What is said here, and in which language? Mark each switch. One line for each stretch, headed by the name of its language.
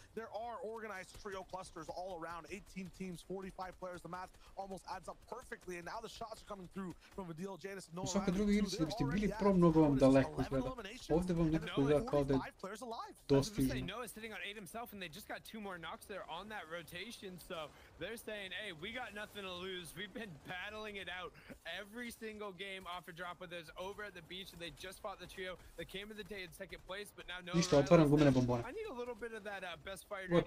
English: There are organized trio clusters all around, 18 teams, 45 players. The math almost adds up perfectly, and now the shots are coming through from Adil, Jadis, and Noah.
Croatian: U svakoj drugoj igrici da biste bili pro, mnogo vam daleko izgleda. Ovdje vam nekako izgleda kao da je dostižno.
English: Noah's sitting on 8 himself, and they just got 2 more knocks there on that rotation, so they're saying, hey, we got nothing to lose. We've been battling it out every single game off a drop with us over at the beach, and they just fought the trio that came in the day in 2nd place, but now Noah Riley, I need a little bit of that best fighter